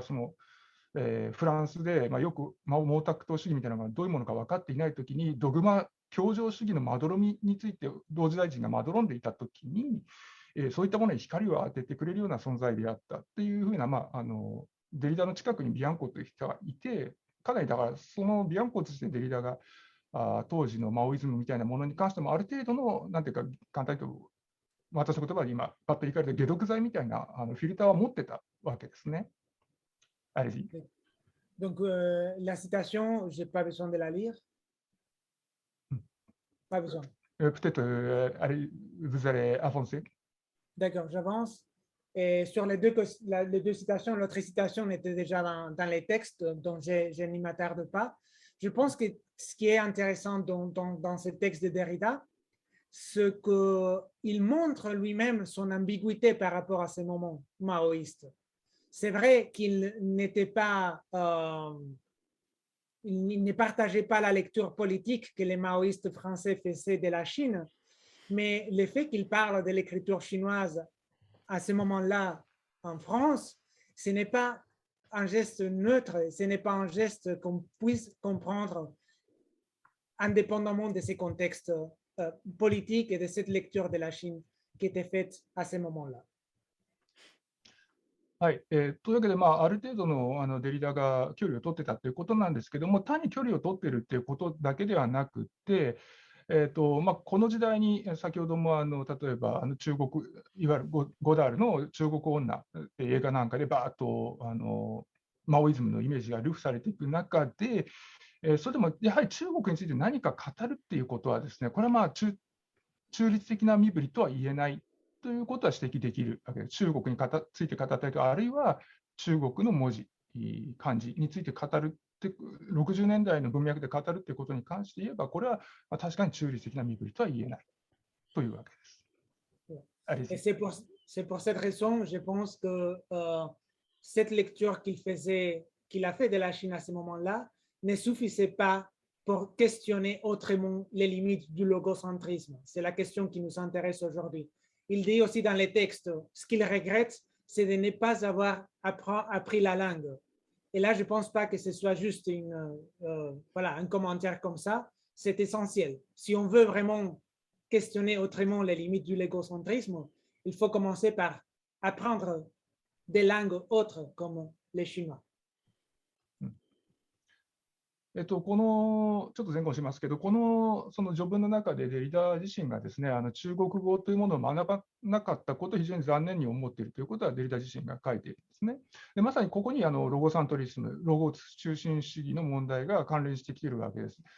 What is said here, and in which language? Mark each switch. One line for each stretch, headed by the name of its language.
Japanese: フランスで、よく毛沢東主義みたいなのがどういうものか分かっていないときに、ドグマ教条主義のまどろみについて同時代人がまどろんでいたときに、そういったものに光を当ててくれるような存在であったっていうふうな、デリダの近くにビアンコという人がいて、かなりだからそのビアンコとしてデリダが当時のマオイズムみたいなものに関してもある程度の、なんていうか、簡単に言うと、私の言葉で今、パッと言い換えると解毒剤みたいなフィルターは持ってたわけですね。
French: Allez-y. Donc, la citation, je n'ai pas besoin de la lire. Pas besoin. Peut-être, allez, vous allez avancer. D'accord, j'avance. Et sur les deux citations, l'autre citation était déjà dans les textes, donc je n'y m'attarde pas. Je pense que ce qui est intéressant dans ce texte de Derrida, c'est qu'il montre lui-même son ambiguïté par rapport à ces moments maoïstes. C'est vrai qu'il n'était pas, il ne partageait pas la lecture politique que les maoïstes français faisaient de la Chine, mais le fait qu'il parle de l'écriture chinoise à ce moment-là en France, ce n'est pas un geste neutre, ce n'est pas un geste qu'on puisse comprendre indépendamment de ces contextes politiques et de cette lecture de la Chine qui était faite à ce moment-là.
Japanese: はい、というわけで、ある程度のデリダが距離を取ってたということなんですけども、単に距離を取ってるっていうことだけではなくて、この時代に先ほども例えば中国、いわゆるゴダールの中国女って映画なんかでバーッとマオイズムのイメージが流布されていく中で、それでもやはり中国について何か語るっていうことはですね、これは中立的な身振りとは言えないということは指摘できるわけです。中国について語ったりとか、あるいは中国の文字、漢字について語るって60年代の文脈で語るということに関して言えば、これは確かに中立的な身振りとは言えないというわけです。
French: C'est pour cette raison, je pense que cette lecture qu'il a fait de la Chine à ce moment-là ne suffisait pas pour questionner autrement les limites du logocentrisme. C'est la question qui nous intéresse aujourd'hui. Il dit aussi dans les textes, ce qu'il regrette, c'est de ne pas avoir appris la langue. Et là, je ne pense pas que ce soit juste un commentaire comme ça. C'est essentiel. Si on veut vraiment questionner autrement les limites du légocentrisme, il faut commencer par apprendre des langues autres comme les chinois.
Japanese: このちょっと前後しますけど、その序文の中でデリダ自身がですね、中国語というものを学ばなかったことを非常に残念に思っているということはデリダ自身が書いているんですね。でまさにここにロゴサントリズム、ロゴ中心主義の問題が関連してきているわけです。